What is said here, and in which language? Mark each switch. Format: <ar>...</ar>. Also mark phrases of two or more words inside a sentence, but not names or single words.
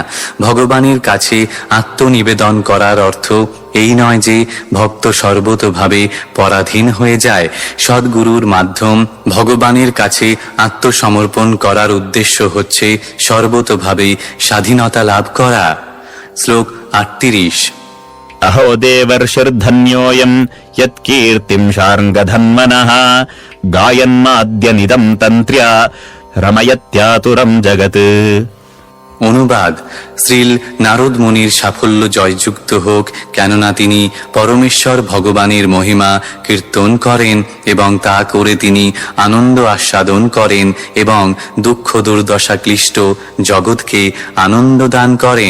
<bn>ভগবানের কাছে আত্মনিবেদন করার অর্থ এই নয় যে ভক্ত সর্বতোভাবে পরাধীন হয়ে যায়। সদ্গুরুর মাধ্যম ভগবানের কাছে আত্মসমর্পণ করার উদ্দেশ্য হচ্ছে সর্বতোভাবে স্বাধীনতা লাভ করা। শ্লোক 38।</bn> <sa>अहो देवर्षिर्धन्योऽयम् यत्कीर्तिम् शार्ङ्गधन्मनः गायन्माद्यनिदम् तन्त्र्या रमयत्यातुरम् जगत्।</sa> <bn>অনুবাদ: শ্রীল নারদ মুনির সাফল্য জয়যুক্ত হোক, কেননা তিনি পরমেশ্বর ভগবানের মহিমা কীর্তন করেন এবং তা করে তিনি আনন্দ আস্বাদন করেন এবং দুঃখ দুর্দশা ক্লিষ্ট জগৎকে আনন্দ দান করেন।</bn>